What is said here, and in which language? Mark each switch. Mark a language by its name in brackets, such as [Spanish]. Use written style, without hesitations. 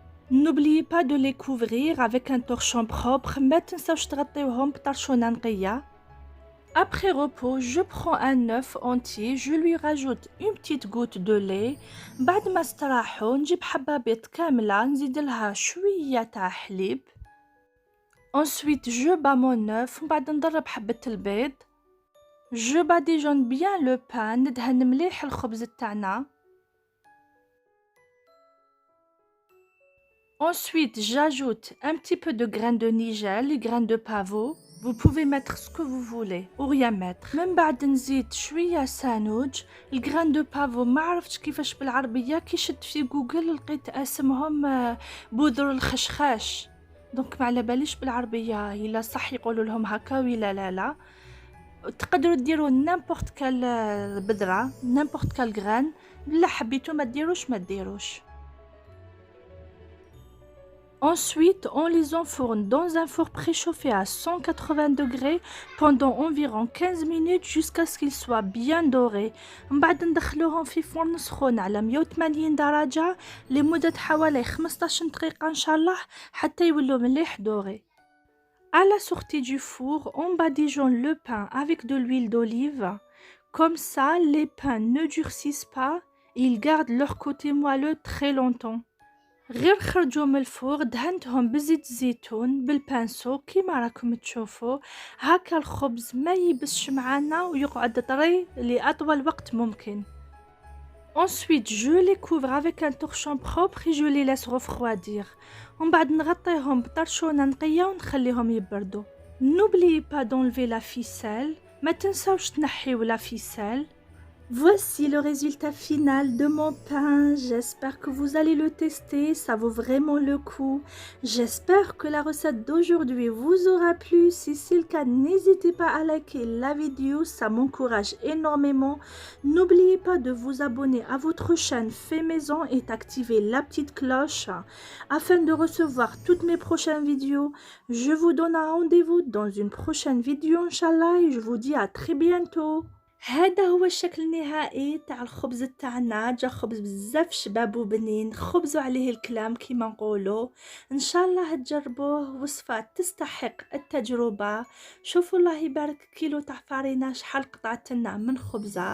[French] N'oubliez pas de les couvrir avec un torchon propre. [Arabic] ما تنساوش تغطيوهم بطرشونة نقية. [French] Après repos, je prends un œuf entier, je lui rajoute une petite goutte de lait. [Arabic] بعد ما استراحوا نجيب حبة بيض كاملة نزيد لها شوية تاع حليب. [French] Ensuite, je bats mon œuf [Arabic] وبعد نضرب حبة البيض. [French] Je badigeonne bien le pain، [Arabic] ندهن مليح الخبز تاعنا. [French] Ensuite, j'ajoute un petit peu de graines de nigel, les graines de pavot. Vous pouvez mettre ce que vous voulez ou rien mettre. [Arabic] من بعد نزيد شوية سانوج. الجران دو بافو ما عرفتش كيفاش بالعربية، كي شدت في جوجل لقيت اسمهم بذور الخشخاش، دونك ما على باليش بالعربية إلا صح يقولوا لهم هكا ولا لا. تقدروا ديروا نيمبورت كال بذرة، نيمبورت كال جران، لا حبيتوا ما ديروش ما ديروش. [French] Ensuite, on les enfourne dans un four préchauffé à 180 degrés pendant environ 15 minutes jusqu'à ce qu'ils soient bien dorés. [Arabic] من بعد ندخلوهم في فرن سخون على 180 درجة لمدة حوالي 15 دقيقة إن شاء الله حتى يولوا مليح دوري. [French] À la sortie du four, on badigeonne le pain avec de l'huile d'olive. Comme ça, les pains ne durcissent pas et ils gardent leur côté moelleux très longtemps. [Arabic] غير خرجوا من الفور دهنتهم بزيت الزيتون بالبانسو كيما راكم تشوفوا، هكا الخبز ما يبسش معانا ويقعد طري لأطول وقت ممكن. [French] Ensuite, je les couvre avec un torchon propre et je les laisse refroidir. [Arabic] ومن بعد نغطيهم بطرشونة نقية ونخليهم يبردوا. [French] N'oubliez pas d'enlever la ficelle، [Arabic] ما تنساوش تنحيو [French] la ficelle. Voici le résultat final de mon pain. J'espère que vous allez le tester, ça vaut vraiment le coup. J'espère que la recette d'aujourd'hui vous aura plu. Si c'est le cas, n'hésitez pas à liker la vidéo, ça m'encourage énormément. N'oubliez pas de vous abonner à votre chaîne Fait Maison et d'activer la petite cloche afin de recevoir toutes mes prochaines vidéos. Je vous donne un rendez-vous dans une prochaine vidéo, Inch'Allah, et je vous dis à très bientôt. [Arabic] هذا هو الشكل النهائي تاع الخبز تاعنا. جا خبز بزاف شباب وبنين، خبزوا عليه الكلام كيما نقولوا. ان شاء الله تجربوه، وصفة تستحق التجربة. شوفوا الله يبارك كيلو تاع فارينة شحال قطعت لنا من خبزة.